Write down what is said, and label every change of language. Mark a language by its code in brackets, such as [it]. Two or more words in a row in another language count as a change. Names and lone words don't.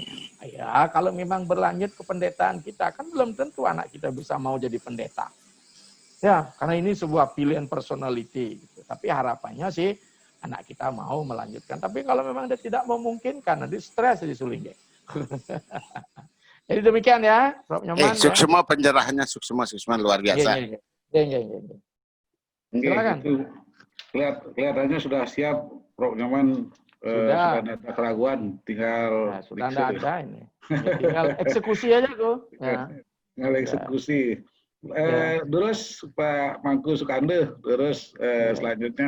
[id] Ya, kalau memang berlanjut ke pendetaan kita kan belum tentu anak kita bisa mau jadi pendeta. Ya, karena ini sebuah pilihan personality. Gitu. Tapi harapannya sih anak kita mau melanjutkan. Tapi kalau memang dia tidak memungkinkan, nanti stres di sulingnya. Jadi demikian ya, Prof. Nyoman. Suksma penjerahannya suksma luar biasa. Silakan. Itu kelihatannya sudah siap, Prof. Nyoman. Sudah ada keraguan, tinggal ya, sudah ada ini. Ya, tinggal eksekusi aja kok. Ya. Tinggal eksekusi. Terus Pak Mangku Sukande, terus selanjutnya.